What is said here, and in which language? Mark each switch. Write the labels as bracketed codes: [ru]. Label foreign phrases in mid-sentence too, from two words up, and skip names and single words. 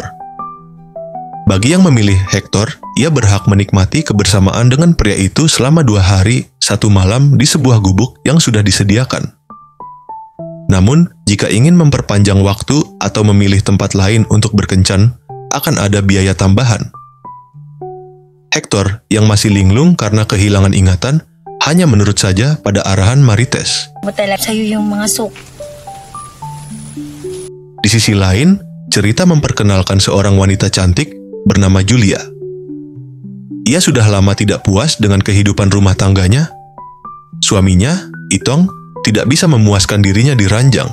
[id] Bagi yang memilih Hector, ia berhak menikmati kebersamaan dengan pria itu selama 2 hari, 1 malam di sebuah gubuk yang sudah disediakan. Namun, jika ingin memperpanjang waktu atau memilih tempat lain untuk berkencan, akan ada biaya tambahan. Hector, yang masih linglung karena kehilangan ingatan, hanya menurut saja pada arahan Marites. [tl] Matalap sa'yo yung mga sok. [id] Di sisi lain, cerita memperkenalkan seorang wanita cantik bernama Julia. Ia sudah lama tidak puas dengan kehidupan rumah tangganya. Suaminya, Itong, tidak bisa memuaskan dirinya di ranjang.